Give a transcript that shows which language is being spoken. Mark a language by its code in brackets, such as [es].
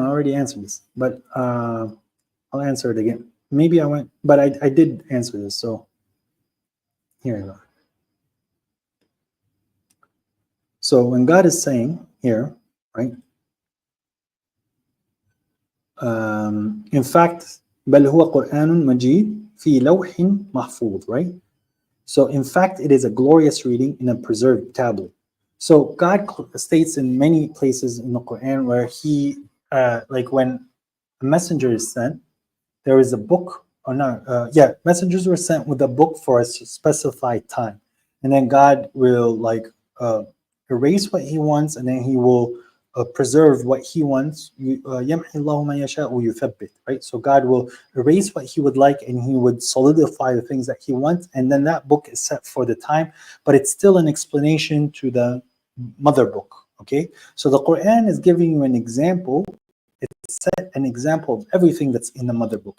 [en] I already answered this, but I'll answer it again. Maybe I went, but I did answer this. So here you go. So when God is saying here, right? In fact, [ar] بل هو قرآن مجيد في لوح محفوظ, right? [en] So in fact, it is a glorious reading in a preserved tablet. So God states in many places in the Quran where he, like when a messenger is sent, there is a book, or not, messengers were sent with a book for a specified time. And then God will like erase what he wants, and then he will preserve what he wants. [ar] يَمْحِ اللَّهُ مَا يَشَاءُ وَيُثَبِّتُ, right? [en] So God will erase what he would like, and he would solidify the things that he wants, and then that book is set for the time, but it's still an explanation to the mother book, okay? So the Quran is giving you an example. It set an example of everything that's in the mother book.